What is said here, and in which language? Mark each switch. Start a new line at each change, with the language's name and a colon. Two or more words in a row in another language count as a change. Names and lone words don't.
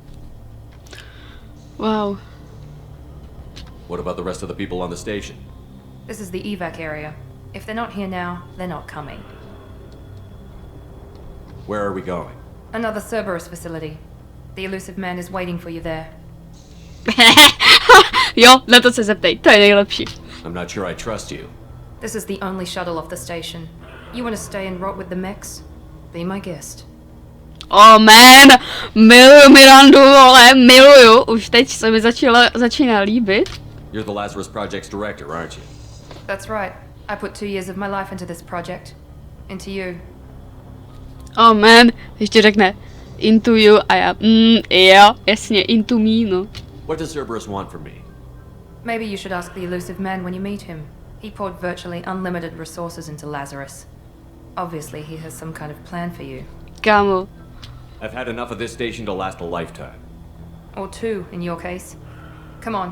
English: Wow. What about the rest of the people on the station? This is the evac area. If they're not here now, they're not coming. Where are we going? Another Cerberus facility. The elusive man is waiting for you there.
Czech: Jo, na to se zeptej, to je nejlepší.
English: I'm not sure I trust you. This is the only shuttle off the station. You want to stay and rot with the mechs? Be my guest. Oh man,
Czech: miluju Mirandu, ale miluju. Už teď se mi začíná líbit.
English: You're the Lazarus Project's director, aren't you? That's right. I put 2 years of my life into this project. Into you. Oh man,
Czech: ještě řekne
English: into you
Czech: a já, jo, jasně,
English: into me, no. What does Cerberus want from me? Maybe you should ask the elusive man when you meet him. He poured virtually unlimited resources into Lazarus. Obviously, he has some kind of plan for you.
Czech: Kámo.
English: I've had enough of this station to last a lifetime. Or 2, in your case. Come on.